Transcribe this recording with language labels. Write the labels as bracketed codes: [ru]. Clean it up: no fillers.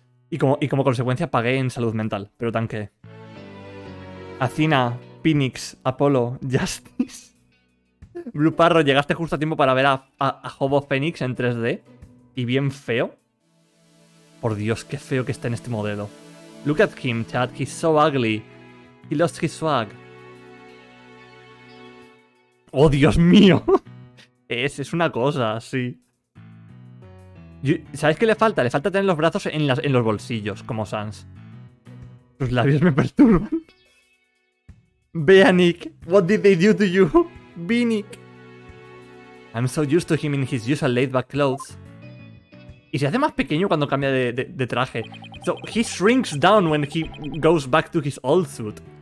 [es] Y como consecuencia pagué en salud mental, pero tanqueé. Athena, Phoenix, Apollo, Justice. Blue Parro, llegaste justo a tiempo para ver a Hobo Phoenix en 3D. Y bien feo. Por Dios, qué feo que está en este modelo. [en] Look at him, chat, he's so ugly. He lost his swag. [es] ¡Oh, Dios mío! Es una cosa, sí. ¿Sabes qué le falta? Le falta tener los brazos en los bolsillos, como Sans. Sus labios me perturban. Ve a Nick. [en] What did they do to you? Be Nick. I'm so used to him in his usual laid-back clothes. [es] Y se hace más pequeño cuando cambia de traje. [en] So, he shrinks down when he goes back to his old suit.